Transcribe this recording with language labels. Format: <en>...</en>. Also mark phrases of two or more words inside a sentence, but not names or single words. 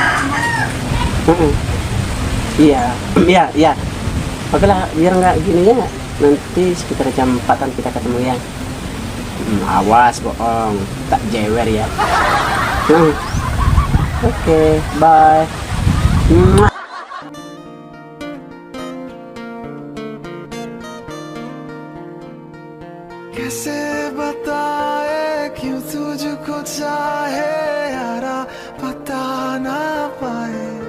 <id>Iya, iya. Oke lah, biar nggak gini ya. Nanti sekitar jam 4-an kita ketemu ya. Awas bohong, tak jewer ya. Oke, bye.</id> <hi>कैसे बताए क्यों तुझको चाहे यारा पता ना पाए</hi>